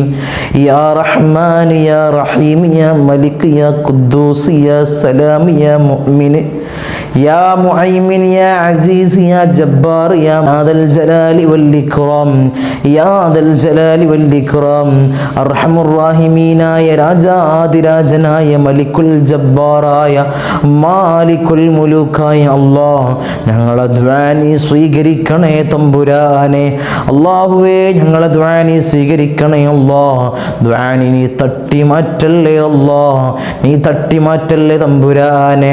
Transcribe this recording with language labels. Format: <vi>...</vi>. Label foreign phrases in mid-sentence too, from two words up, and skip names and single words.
<ar>يا رحمن يا رحيم يا ملك يا قدوس يا سلام يا مؤمن يا معيمن يا عزيز يا جبار يا ذا الجلال والإكرام يا ذا الجلال والإكرام. أرحم الراحمين يا</ar> <ml>രാജാതിരാജനായ മലിക്കുൽ ജബ്ബാറായ മാലിക്കുൽ മുലൂക്കായ അല്ലാഹ് ഞങ്ങളെ ദുആ നീ സ്വീകരിക്കണേ തമ്പുരാനെ. അല്ലാഹുവേ ഞങ്ങളെ ദുആ നീ സ്വീകരിക്കണേ അല്ലാഹ്. ദുആ നീ തട്ടി മാറ്റല്ലേ അല്ലാഹ്, നീ തട്ടി മാറ്റല്ലേ തമ്പുരാനെ.</ml>